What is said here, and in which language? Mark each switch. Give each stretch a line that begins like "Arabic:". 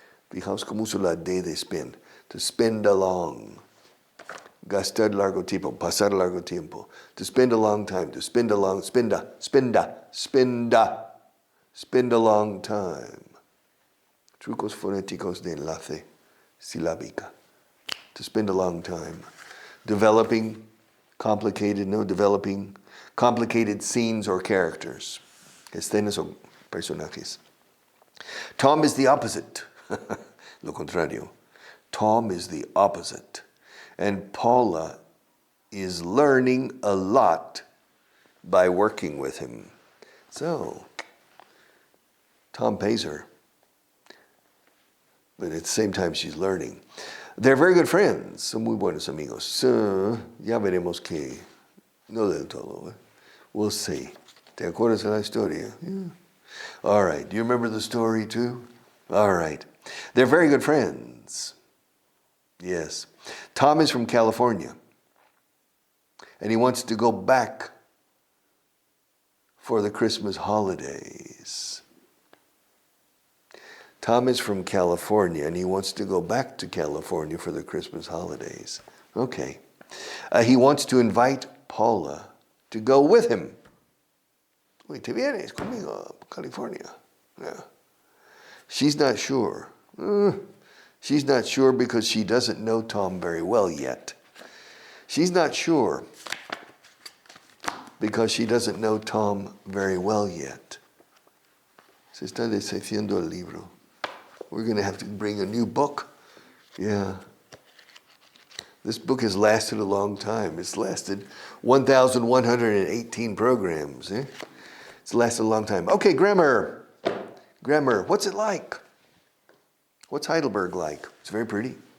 Spanish: Fijaos cómo uso la D de spend.
English: To spend a long.
Spanish: Gastar largo tiempo, pasar largo tiempo.
English: To spend a long time, spend a long time.
Spanish: Trucos fonéticos de enlace silábica.
English: To spend a long time. Developing complicated scenes or characters.
Spanish: Escenas o personajes.
English: Tom is the opposite.
Spanish: Lo contrario.
English: Tom is the opposite. And Paula is learning a lot by working with him. So, Tom pays her. But at the same time, she's learning. They're very good friends.
Spanish: Son muy buenos amigos. Ya veremos que no del todo.
English: We'll see.
Spanish: ¿Te acuerdas de la historia?
English: Yeah. All right. Do you remember the story too? All right. They're very good friends. Yes. Tom is from California. And he wants to go back for the Christmas holidays. Tom is from California, and he wants to go back to California for the Christmas holidays. Okay. He wants to invite Paula to go with him.
Spanish: Uy, ¿te vienes conmigo a California?
English: Yeah. She's not sure. She's not sure because she doesn't know Tom very well yet. She's not sure because she doesn't know Tom very well yet.
Spanish: Se está deshaciendo el libro.
English: We're going to have to bring a new book. Yeah. This book has lasted a long time. It's lasted 1,118 programs. Eh? It's lasted a long time. Okay, grammar. Grammar. What's it like? What's Heidelberg like? It's very pretty.